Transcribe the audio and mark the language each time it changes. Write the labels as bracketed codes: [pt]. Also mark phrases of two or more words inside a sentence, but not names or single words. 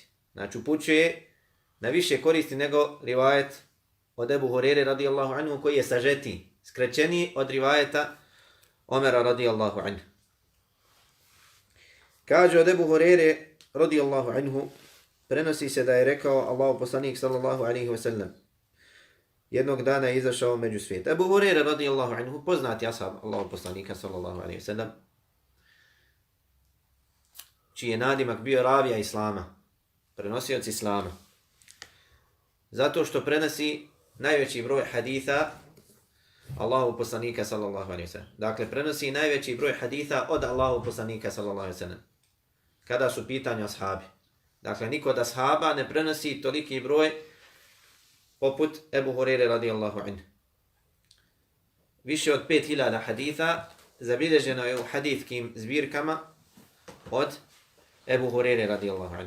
[bs] Znači upućuje na više koristi nego rivajet od Ebu Hurere [ar] رضي الله عنه [bs] koji je sažetiji, skraćeniji od rivajeta Omera [ar] رضي الله عنه. [bs] Kaže od Ebu Hurere, [ar] رضي الله عنه, [bs] prenosi se da je rekao Allahu poslanik [ar] صلى الله عليه وسلم. [bs] Jednog dana je izašao među svijet. Ebu Hurere, [ar] رضي الله عنه, [bs] poznati ashab Allahu poslanika [ar] صلى الله عليه وسلم, [bs] čiji je nadimak bio ravija Islama, prenosioc Islama. Zato što prenosi najveći broj haditha Allahu poslanika [ar] صلى الله عليه وسلم. [bs] Dakle, prenosi najveći broj haditha od Allahu poslanika [ar] صلى الله عليه وسلم. [bs] Kada su pitanje ashabi. Dakle, niko od ashaba ne prenosi toliki broj poput Ebu Hurere [ar] رضي الله عنه. [bs] Više od 5000 haditha zabilježeno je u hadithkim zbirkama od Ebu Hurere [ar] رضي الله عنه.